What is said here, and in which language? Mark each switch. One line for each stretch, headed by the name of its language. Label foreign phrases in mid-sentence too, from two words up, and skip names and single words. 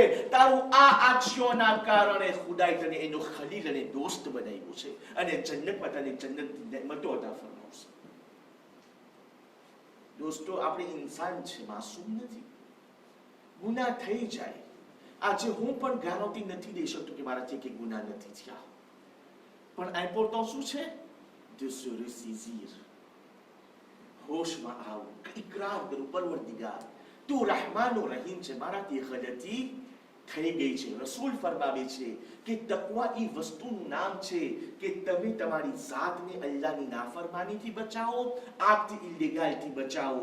Gujarati: તારું આ એક્શનના કારણે ખુદાએ તને એનો ખલીલ અને દોસ્ત બનાવ્યો છે, અને જન્નતમાં તને જન્નતની નેમતો અતા ફરમાવશે. દોસ્તો, આપણે ઇન્સાન છે, માસૂમ નથી. ગુનાહ થઈ જાય. આજે હું પણ ગારંટી નથી દઈ શકતો કે મારાથી કે ગુનાહ નથી થયા, પણ ઇમ્પોર્ટન્ટ શું છે?
French: de se ressaisir.
Gujarati: હોશમાં આવું, ઇકરાર કરું, પરવરદિગાર તું રહેમાન રહીમ છે, મારાથી ગલતી થઈ ગઈ છે. રસૂલ ફરમાવે છે કે તકવા એ વસ્તુનું નામ છે કે તમે તમારી જાતને અલ્લાહની નાફરમાનીથી બચાવો, આગથી ઇલીગલથી બચાવો.